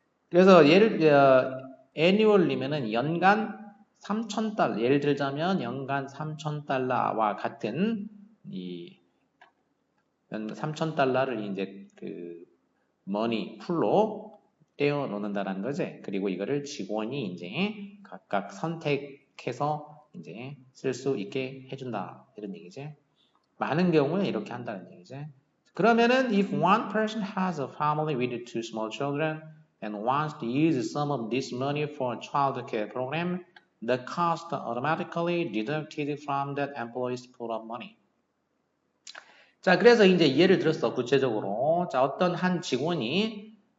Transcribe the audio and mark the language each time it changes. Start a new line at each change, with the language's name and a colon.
Korean: 그래서 annual이면은 연간 3,000달러, 예를 들자면 연간 3,000달러와 같은 이 3,000달러를 이제 그 머니 풀로 떼어 놓는다는 거지. 그리고 이거를 직원이 이제 각각 선택해서 이제 쓸 수 있게 해준다 이런 얘기지. 많은 경우에 이렇게 한다는 얘기지. 그러면은
English: if one person has a family with two small children and wants to use some of this money for a child care program, the cost automatically deducted from that employee's pool of money.
Korean: 자, 그래서 이제 예를 들었어. 구체적으로. 자, 어떤 한 직원이